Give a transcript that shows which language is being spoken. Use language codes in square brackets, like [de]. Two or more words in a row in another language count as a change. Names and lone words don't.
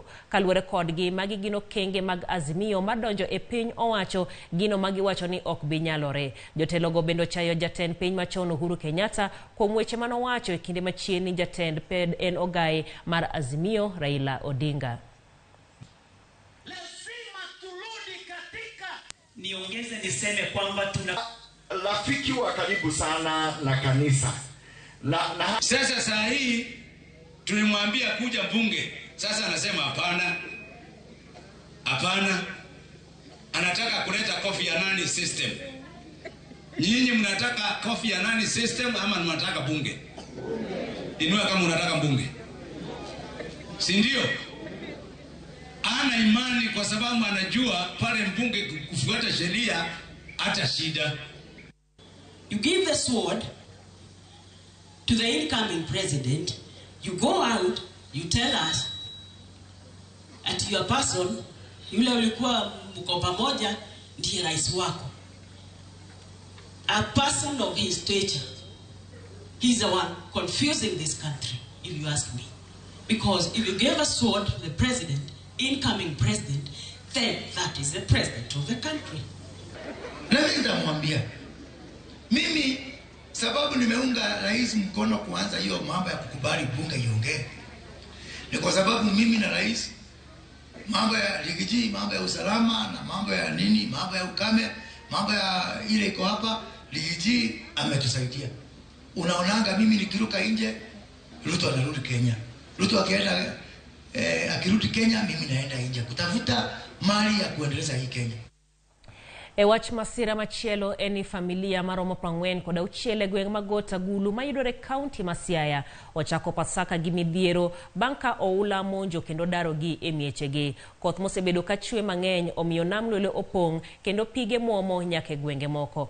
[luo] Kaluwore kodgi magi gino kenge mag Azimio madonjo e piny owacho gino magi wacho ni ok bi nyalore. Jotelo go bendo chayo jatend piny machon Uhuru Kenyatta kuom weche manowacho e kinde machiegni jatend ped en ogaye mar Azimio Raila Odinga. [sw] Lazima turudi katika niongeze niseme kwamba tuna rafiki wa karibu sana na kanisa na sasa saa hii tulimwambia kuja bunge, sasa anasema hapana. Anataka kuleta Kofi Annan system. Nyinyi mnataka Kofi Annan system ama mnataka bunge? Inua kama unataka bunge. Si ndio? Ana imani kwa sababu anajua pale mbunge kufuata sheria hata shida. [en] You give the sword to the incoming president, you go out, you tell us at your person, [sw] yule ulikuwa mko pamoja ndiye rais wako. [en] A person of his stature, he's the one confusing this country, if you ask me. Because if you give a sword to the president, incoming president, then that is the president of the country. [sw] Mimi sababu nimeunga rais mkono kuanza hiyo mambo ya kukubali bunge iongee ni kwa sababu mimi na rais mambo ya ligiji, mambo ya usalama na mambo ya nini, mambo ya ukame, mambo ya ile iko hapa, ligiji ametusaidia. Unaonanga mimi nikiruka nje, Ruto anarudi Kenya. Ruto akienda akirudi Kenya, mimi naenda nje kutafuta mali ya kuendeleza hii Kenya. [luo] E wach masira machielo eni familia maromo 40 koda uchiele gweng magota gulu mayudore kaunti ma Siaya ochako Pasaka gi midhiero banka oula monjo kendo daro gi emiechegi. Koth mosebedo ka chwe mang'eny omiyo nam lolo opong kendo pige muomo nyaka gwenge moko.